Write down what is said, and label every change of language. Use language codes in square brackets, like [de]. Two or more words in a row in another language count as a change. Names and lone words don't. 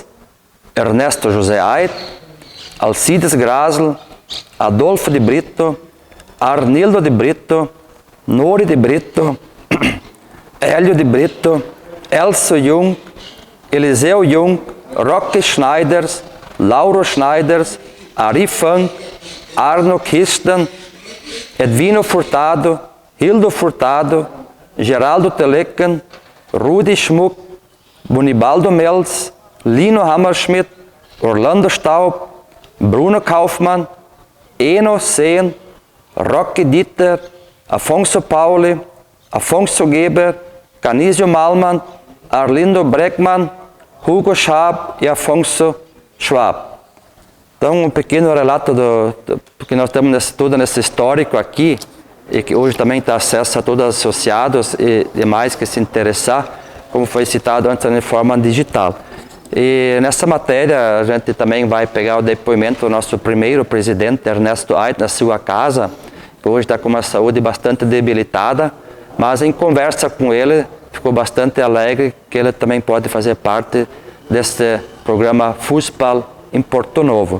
[pt] Ernesto José Ait, Alcides Graslo, Adolfo de Brito, Arnildo de Brito, Nori de Brito, Hélio de Brito, Elcio Jung, Eliseu Jung, Roque Schneiders, Lauro Schneiders, Ari Funk, Arno Kirsten, Edvino Furtado, Hildo Furtado, Geraldo Telecan, Rudi Schmuck, Bonibaldo Mels, Lino Hammerschmidt, Orlando Staub, Bruno Kaufmann, Eno Sehn, Roque Dieter, Afonso Pauli, Afonso Geber, Canizio Malman, Arlindo Breckmann, Hugo Schab e Afonso Schwab. Então, um pequeno relato porque nós temos tudo nesse histórico aqui, e que hoje também está acesso a todos os associados e demais que se interessar, como foi citado antes, de forma digital. E nessa matéria, a gente também vai pegar o depoimento do nosso primeiro presidente, Ernesto Ait, na sua casa, que hoje está com uma saúde bastante debilitada, mas em conversa com ele, ficou bastante alegre que ele também pode fazer parte deste programa Fußball em Porto Novo.